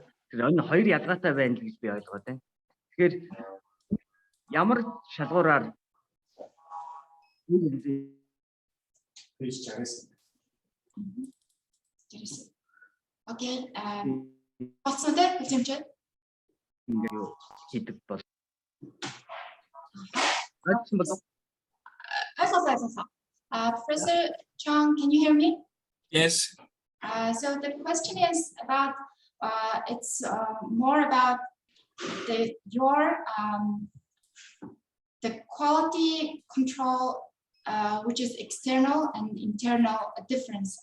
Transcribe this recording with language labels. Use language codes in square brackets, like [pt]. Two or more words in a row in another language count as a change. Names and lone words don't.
[mn] Тэгэхээр энэ хоёр ялгаатай байна л гэж би ойлгоод байна. Тэгэхээр ямар шалгуураар Окей. Болсон дээ үзэмжээ. Юу хийдэг бол. [en] Professor Chong, can you hear me? Yes. So the question is about it's more about the quality control, which is external and internal difference.